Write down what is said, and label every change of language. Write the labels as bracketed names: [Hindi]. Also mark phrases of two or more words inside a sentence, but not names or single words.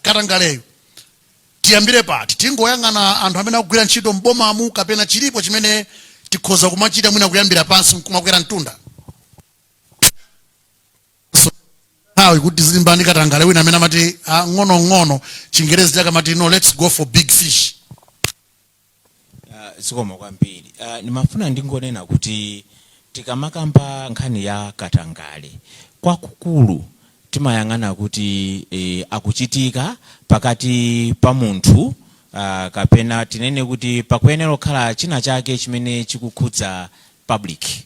[Nyanja] Katangaleyo tiyambire pati, tingoyang'ana anthu amene akugwira ntchito m'bomamu, kapena chilipo chimene tikhoza kumachita mwina kuyambira pansi kumakwera mtunda. Hawi kuti zimbani Katangale wina amene amati ngono Chingerezi chake amati no, [English] let's go for big fish. [Nyanja] zikomo kwambiri. Nimafuna ndingonena kuti tikamakamba nkhani ya katangale kwakukulu timayang'ana kuti akuchitika pakati pa munthu kapena tinene kuti pakuyenera kukhala china chake chimene chikukhudza public,